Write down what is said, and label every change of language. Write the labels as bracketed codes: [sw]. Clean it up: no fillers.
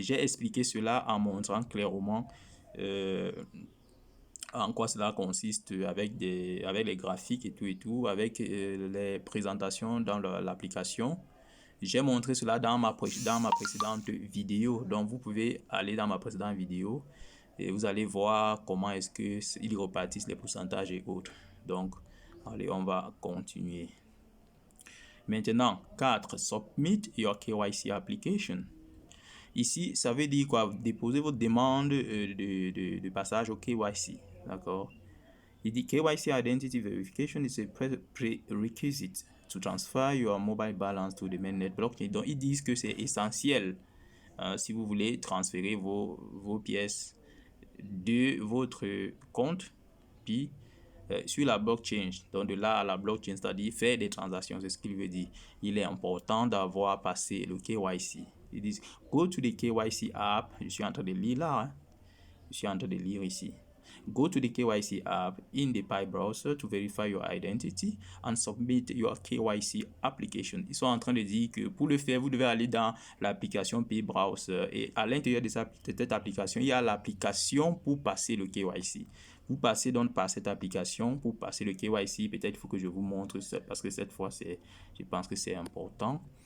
[fr] J'ai expliqué cela en montrant clairement en quoi cela consiste avec les graphiques et tout, avec les présentations dans l'application. J'ai montré cela dans ma précédente vidéo, donc vous pouvez aller dans ma précédente vidéo et vous allez voir comment est-ce qu'ils repartissent les pourcentages et autres. Donc, allez, on va continuer. Maintenant, 4. [en] Submit your KYC application. [fr] Ici, ça veut dire quoi? Déposer votre demande de passage au KYC. D'accord? Il dit [en] KYC Identity Verification is a prerequisite to transfer your mobile balance to the mainnet blockchain. [fr] Donc, ils disent que c'est essentiel si vous voulez transférer vos pièces de votre compte puis sur la blockchain. Donc, de là à la blockchain, c'est-à-dire faire des transactions, c'est ce qu'il veut dire. Il est important d'avoir passé le KYC. Ils disent, [en] go to the KYC app. [fr] Je suis en train de lire là. Hein. Je suis en train de lire ici. [en] Go to the KYC app in the Pi browser to verify your identity and submit your KYC application. [fr] Ils sont en train de dire que pour le faire, vous devez aller dans l'application Pi browser et à l'intérieur de cette application, il y a l'application pour passer le KYC. Vous passez donc par cette application pour passer le KYC. Peut-être il faut que je vous montre ça parce que cette fois, je pense que c'est important.